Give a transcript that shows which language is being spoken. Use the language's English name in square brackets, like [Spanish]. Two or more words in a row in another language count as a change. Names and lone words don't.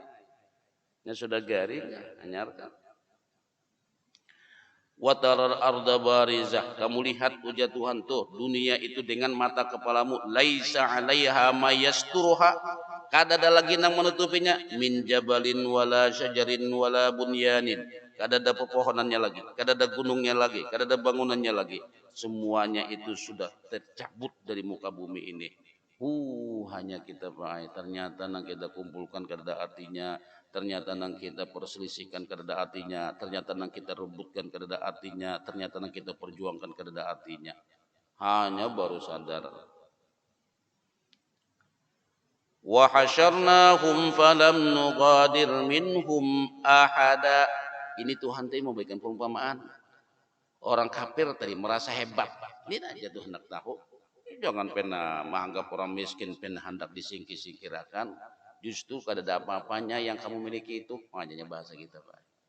[Banjar] Nya sudah garing hanyar kan. [Arabic] وترى الأرض بارزة, [Banjar] kamu lihat ujar Tuhan tuh dunia itu dengan mata kepalamu, [Arabic] ليس عليها ما يسترها, [Banjar] kada ada lagi yang menutupinya, [Arabic] من جبل ولا شجر ولا بنيان, [Banjar] kada ada pepohonannya lagi, kada ada gunungnya lagi, kada ada bangunannya lagi, semuanya itu sudah tercabut dari muka bumi ini. Hanya kita Pak, ternyata nang kita kumpulkan kada artinya, ternyata nang kita perselisihkan kada artinya, ternyata nang kita rebutkan kada artinya, ternyata nang kita perjuangkan kada artinya. Hanya baru sadar. [Arabic] وحشرناهم فلم نقادر منهم أحدا. [Indonesian] Ini Tuhan tadi memberikan perumpamaan. Orang kafir tadi merasa hebat. [Banjar] Ini aja tuh hendak tahu. Jangan pernah menganggap orang miskin pernah hendak disingkir-singkirakan. Justru kada ada apa-apanya yang kamu miliki itu. Makanya bahasa kita Pak.